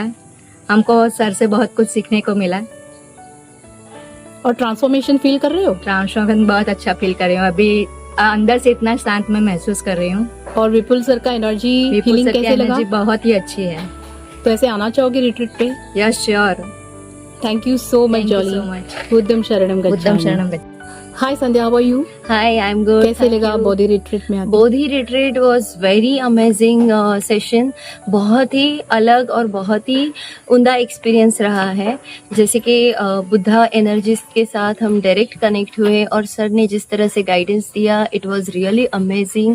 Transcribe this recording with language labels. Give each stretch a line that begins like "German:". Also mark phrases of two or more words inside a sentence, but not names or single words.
Hindi: हमको सर से बहुत कुछ सीखने को मिला। और ट्रांसफॉर्मेशन फील कर रहे हो? ट्रांसफॉर्मेशन बहुत अच्छा फील कर रही हूँ। अभी अंदर से इतना शांत मैं महसूस कर रही हूँ। और विपुल सर का
English: energy feeling
Hindi: कैसे लगा? एनर्जी बहुत ही अच्छी है। तो ऐसे आना चाहोगे रिट्रीट पे?
English: yes sure. thank you so much Jolly. so much.
Sanskrit: बुद्धम शरणम बुद्धम गच्छामि। शरणम गच्छामि।
English: Hi Sandhya, how are you? Hi, I am good.
Hindi: कैसे लगा बोधी रिट्रीट में आके?
English: Bodhi Retreat was very amazing session.
Hindi: बहुत ही अलग और बहुत ही उम्दा एक्सपीरियंस रहा है। जैसे कि बुद्धा एनर्जीज के साथ हम
English: direct connect
Hindi: हुए और सर ने जिस तरह से गाइडेंस दिया,
English: it was really amazing.